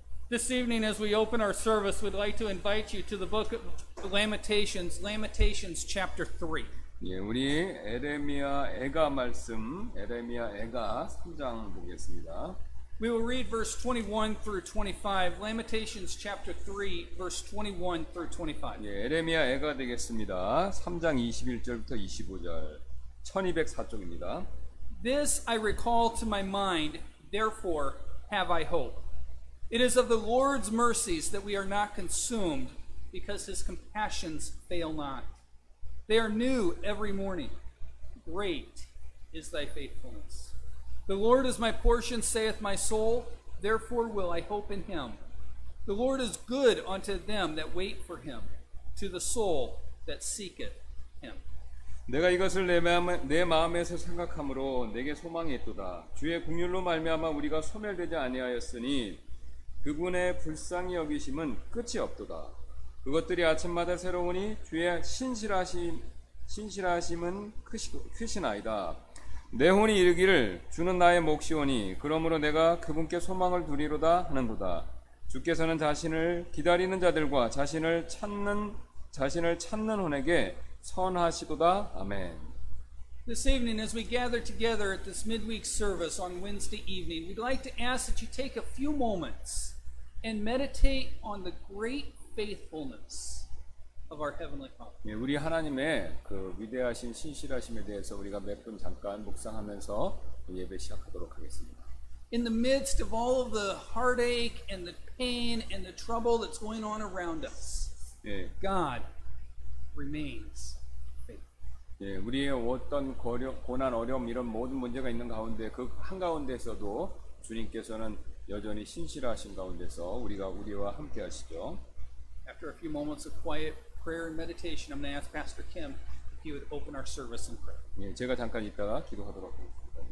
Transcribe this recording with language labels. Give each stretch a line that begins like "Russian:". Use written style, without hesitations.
English: This evening, as we open our service, we'd like to invite you to the book of Lamentations, Lamentations chapter 3.
Korean: 예, 우리 에레미야 애가 말씀, 에레미야 애가 3장 보겠습니다.
English: We will read verse 21 through 25, Lamentations chapter 3, verse 21 through 25.
Korean: 예, 에레미야 애가 되겠습니다. 3장 21절부터 25절, 1204쪽입니다.
English: This I recall to my mind, therefore have I hope. It is of the Lord's mercies that we are not consumed, because his compassions fail not. They are new every morning. Great is thy faithfulness. The Lord is my portion, saith my soul, therefore will I hope in him. The Lord is good unto them that wait for him, to the soul that seeketh him.
Korean: 내가 이것을 내 마음에서 생각함으로 내게 소망이 있도다. 주의 긍휼로 말미암아 우리가 소멸되지 아니하였으니 그분의 불쌍히 여기심은 끝이 없도다. 그것들이 아침마다 새로우니 주의 신실하심은 크시나이다. 내 혼이 이르기를 주는 나의 몫이오니 그러므로 내가 그분께 소망을 두리로다 하는도다. 주께서는 자신을 기다리는 자들과 자신을 찾는 혼에게 선하시도다. 아멘.
English: This evening, as we gather together at this midweek service on Wednesday evening, we'd like to ask that you take a few moments and meditate on the great faithfulness of our Heavenly Father.
Korean: 예, 우리 하나님의 그 위대하신 신실하심에 대해서 우리가 몇 분 잠깐 묵상하면서 예배 시작하도록 하겠습니다.
English: In the midst of all of the heartache and the pain and the trouble that's going on around us,
Korean: 예,
English: God remains faithful.
Korean: 예, 우리의 어떤 고난, 어려움 이런 모든 문제가 있는 가운데 그 한가운데서도 주님께서는 여전히 신실하신 가운데서 우리와 함께 하시죠.
English: After a few moments of quiet prayer and meditation, I'm going to ask Pastor Kim if he would open our service in prayer.
Korean: 예, 제가 잠깐 있다가 기도하도록 하겠습니다.